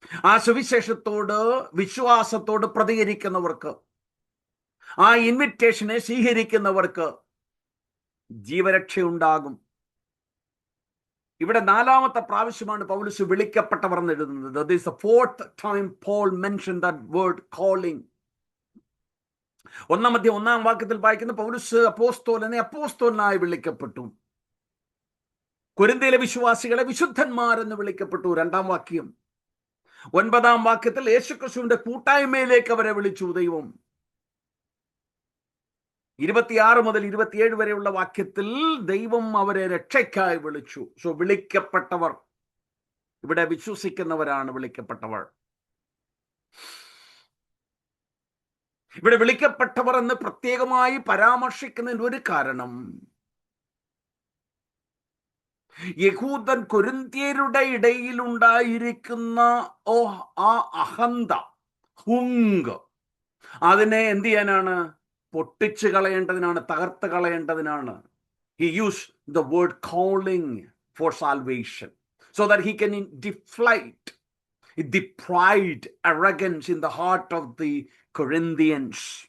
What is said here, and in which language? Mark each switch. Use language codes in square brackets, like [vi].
[ml] ആ സുവിശേഷത്തോട് വിശ്വാസത്തോട് പ്രതികരിക്കുന്നവർക്ക്, ആ ഇൻവിറ്റേഷനെ സ്വീകരിക്കുന്നവർക്ക് ജീവരക്ഷയുണ്ടാകും. ഇവിടെ 4-ാമത്തെ പ്രാവശ്യമാണ് പൗലോസ് വിളിക്കപ്പെട്ടവർ എന്ന് എഴുതുന്നത്. [en] This is the 4th time Paul mentioned that word calling. [ml] 1-ാം വാക്യത്തിൽ വായിക്കുന്ന പൗലോസ് അപ്പോസ്തലനായി വിളിക്കപ്പെട്ടു. കൊരിന്ത്യയിലെ വിശ്വാസികളെ വിശുദ്ധന്മാരെന്ന് വിളിക്കപ്പെട്ടു. 2-ാം വാക്യം. 9-ാം വാക്യത്തിൽ യേശുക്രിസ്തുവിന്റെ കൂട്ടായ്മയിലേക്ക് അവരെ വിളിച്ചു ദൈവം. 26 മുതൽ 27 വരെയുള്ള വാക്യത്തിൽ ദൈവം അവരെ രക്ഷയ്ക്കായി വിളിച്ചു. സോ വിളിക്കപ്പെട്ടവർ, ഇവിടെ വിശ്വസിക്കുന്നവരാണ് വിളിക്കപ്പെട്ടവർ. ഇവിടെ വിളിക്കപ്പെട്ടവർ എന്ന് പ്രത്യേകമായി പരാമർശിക്കുന്നതിന് ഒരു കാരണം, യഹൂദൻ കൊരിന്ത്യരുടെ ഇടയിൽ ഉണ്ടായിരിക്കുന്ന ആ അഹന്ത, ഹുങ്ക്, അതിനെ എന്ത് ചെയ്യാനാണ്? പൊട്ടിച്ചു കളയേണ്ടതിനാണ്, തകർത്ത് കളയേണ്ടതിനാണ്. [en] He used the word calling for salvation so that he can deflate the pride, arrogance in the heart of the Corinthians.